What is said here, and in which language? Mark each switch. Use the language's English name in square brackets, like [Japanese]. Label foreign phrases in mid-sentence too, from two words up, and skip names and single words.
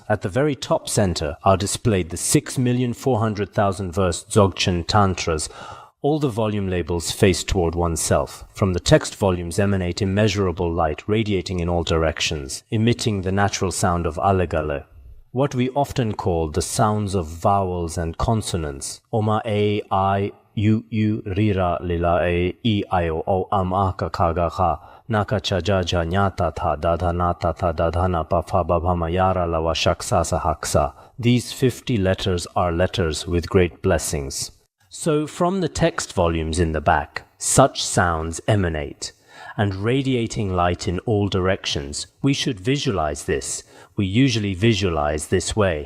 [English] At the very top center are displayed the 6,400,000 verse Dzogchen Tantras. All the volume labels face toward oneself. From the text volumes emanate immeasurable light radiating in all directions, emitting the natural sound of Alegale. What we often call the sounds of vowels and consonants. [Sanskrit] ओम ए, इ, उ, रिर, लिल ए, इ, ओ, अं, अक, कग, ह, नक, छ, ज, ज, ञत, ठ, डढण, त, थ, दधन, प, फ, ब, भ, म, यर, लव, शक्स, स, हक्स. [English] These 50 letters are letters with great blessings. So from the text volumes in the back, such sounds emanate, and radiating light in all directions. We should visualize this. We usually visualize this way.